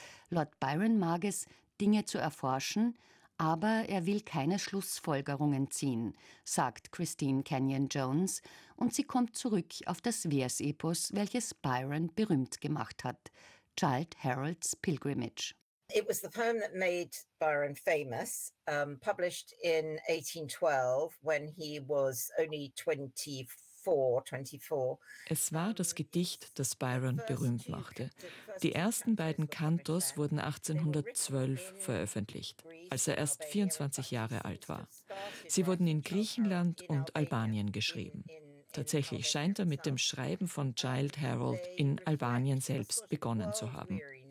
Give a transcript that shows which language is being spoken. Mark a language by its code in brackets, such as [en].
[de] Lord Byron mag es, Dinge zu erforschen, aber er will keine Schlussfolgerungen ziehen, sagt Christine Kenyon-Jones, und sie kommt zurück auf das Versepos, welches Byron berühmt gemacht hat, Childe Harold's Pilgrimage. [en] It was the poem that made Byron famous, published in 1812 when he was only 24. [de] Es war das Gedicht, das Byron berühmt machte. Die ersten beiden Kantos wurden 1812 veröffentlicht, als er erst 24 Jahre alt war. Sie wurden in Griechenland und Albanien geschrieben. Tatsächlich scheint er mit dem Schreiben von Childe Harold in Albanien selbst begonnen zu haben.